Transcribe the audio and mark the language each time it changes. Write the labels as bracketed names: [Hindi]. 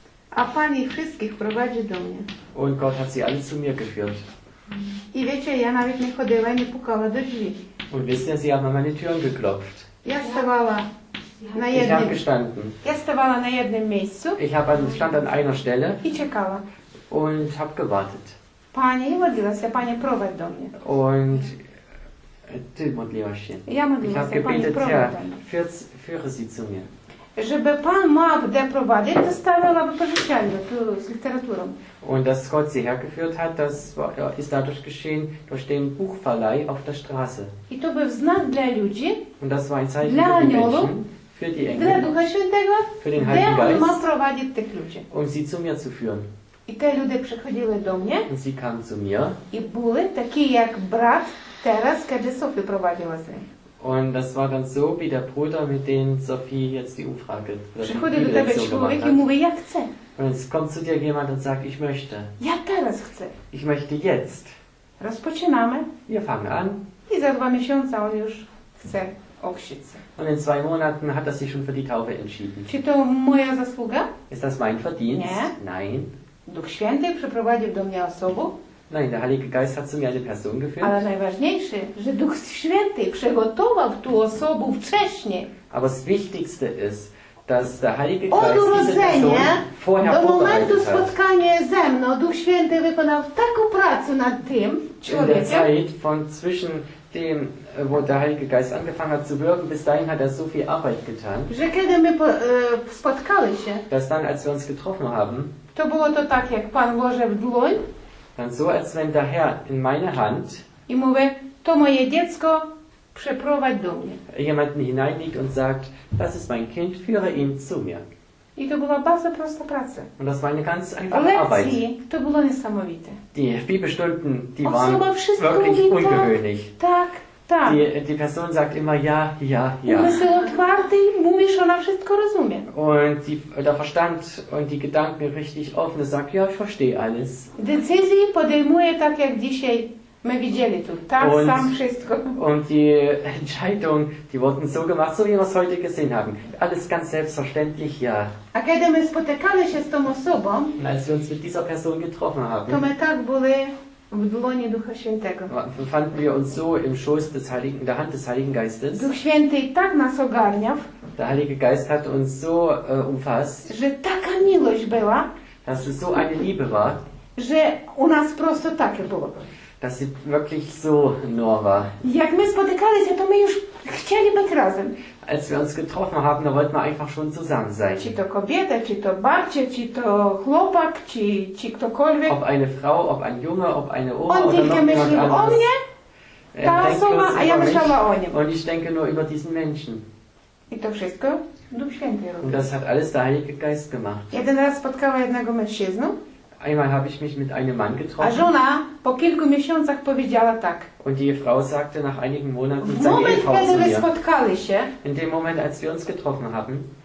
[Polish] a Pan ich wszystkich prowadzi do mnie. [German] und Gott hat sie alle zu mir geführt. [Polish] I wiecie, ja nawet nie chodziła, nie pukała do drzwi. [German] Und wisst ihr, sie haben an meine Türen geklopft. [Polish] Ja stawała na [German] Ich habe [Polish] jednym, [German] gestanden. [Polish] ja stawała na jednym miejscu [German] Stand an einer Stelle [Polish] i czekała. [German] und habe gewartet. [Polish] Panie, i modliła się, Panie, prowadź do mnie. [German] Und [Polish] ty modliłaś się. Ja [German] Ich [Polish] modliła [German] habe [Polish] się, Panie, [German] gebetet, [Polish] prowadź [German] Herr, [Polish] do mnie. [German] führe sie zu mir. [Polish] Żeby Pan miał gdzie prowadzić, to stawiała wypożyczalnię tu z literaturą. [German] Und dass Gott sie hergeführt hat, ist dadurch geschehen, durch den Buchverleih auf der Straße. [Polish] I to był znak dla ludzi, [German] Und das war ein Zeichen [Polish] Dla [German] für die [Polish] aniołów, [German] Menschen, für die [Polish] dla [German] Engel, [Polish] Ducha Świętego, [German] für den [Polish] gdzie [German] Heiligen [Polish] On ma [German] Geist, [Polish] prowadzić tych ludzi. [German] um sie zu mir zu führen. [Polish] I te ludzie przychodziły do mnie [German] Und sie kamen zu mir [Polish] i były takie jak brat teraz, kiedy Sophie prowadziła z nim. [German] und das war dann so wie der Bruder, mit dem Sophie jetzt die Umfrage oder die [Polish] Przychodzi do tebe [German] Bibellektion gemacht [Polish] człowiek i [German] hat. [Polish] mówi, ja chcę. [German] Und es kommt zu dir jemand und sagt, ich möchte. [Polish] Ja teraz chcę. [German] Ich möchte jetzt. [Polish] Rozpoczynamy [German] Wir fangen an [Polish] i za 2 miesiące on już chce ochrzcić się. [German] und in 2 Monaten hat er sich schon für die Taufe entschieden. [Polish] Czy to moja zasługa? [German] Ist das mein Verdienst? [Polish] Nie. [German] Nein. [Polish] Duch Święty przyprowadził do mnie osobę, [German] Nein, der Heilige Geist hat zu mir eine Person geführt. [Polish] ale najważniejsze, że Duch Święty przygotował tu osobę wcześniej. [German] Aber das Wichtigste ist, dass der Heilige [Polish] Od [German] Geist diese Person [Polish] urodzenia [German] vorher [Polish] do momentu [German] vorbereitet hat. [Polish] spotkania ze mną Duch Święty wykonał taką pracę nad tym [German] In der [Polish] człowiekiem, [German] Zeit von zwischen dem, wo der Heilige Geist angefangen hat zu wirken, bis dahin hat er so viel Arbeit getan, [Polish] że kiedy my spotkali się, [German] dass dann, als wir uns getroffen haben, [Polish] to było to tak, jak Pan włożył w dłoń [German] dann so, als wenn der Herr in meine Hand [Polish] i mówi, to moje dziecko, przeprowadź do mnie. [German] jemanden hineinlegt und sagt, das ist mein Kind, führe ihn zu mir. [Polish] I to była bardzo prosta praca. [German] Und das war eine ganz einfache Arbeit. [Polish] Lekcji to było niesamowite. [German] Die Bibelstunden, die [Polish] Osoba [German] waren [Polish] wszystko [German] wirklich [Polish] mówi [German] ungewöhnlich. [Polish] Tak, tak. [German] Die Person sagt immer ja, ja, ja. [Polish] Umysł otwarty, mówisz, ona wszystko rozumie. [German] Und der Verstand und die Gedanken richtig offen, sagt, ja, ich verstehe alles. [Polish] Decyzji podejmuje tak, jak dzisiaj my widzieli tu. Tak, [German] Und- [Polish] sam wszystko. [German] Und die Entscheidungen, die wurden so gemacht, so wie wir es heute gesehen haben. Alles ganz selbstverständlich, ja. [Polish] A kiedy my spotykali się z tą osobą, [German] Und als wir uns mit dieser Person getroffen [Polish] to [German] haben, [Polish] my tak byli w dłoni Ducha Świętego. [German] befanden wir uns so im Schoß des Heiligen, in der Hand des Heiligen Geistes. [Polish] Duch Święty tak nas ogarniał, [German] Der Heilige Geist hat uns so umfasst, [Polish] że taka miłość była, [German] dass es so eine Liebe war, [Polish] że u nas prosto takie było. [German] dass sie wirklich so nur war. [Polish] Jak my spotykali się, to my już chcieli być razem. [German] Als wir uns getroffen haben, da wollten wir einfach schon zusammen sein. [Polish] Czy to kobieta, czy to babcia, czy to chłopak, czy ktokolwiek. [German] Ob eine Frau, ob ein Junge, ob eine Oma [Polish] On [German] oder [Polish] tylko [German] noch jemand [Polish] myślił o [German] anderes. [Polish] mnie, ta [German] denkt [Polish] osoba, [German] bloß [Polish] a ja [German] über [Polish] myślała o [German] mich [Polish] nim. [German] und ich denke nur über diesen Menschen. [Polish] I to wszystko Duch Święty [German] Und [Polish] robi. [German] das hat alles der Heilige Geist gemacht. [Polish] Jeden raz spotkała jednego mężczyznę, [German] Einmal habe ich mich mit einem Mann [Polish] a [German] getroffen [Polish] żona po kilku miesiącach powiedziała tak. [German] und die Frau sagte nach einigen Monaten [Polish] W [German] seine [Polish] moment, [German] Ehefrau zu [Polish] kiedy wy [German] mir. [Polish] spotkali się, [German] In dem Moment, als wir uns getroffen haben,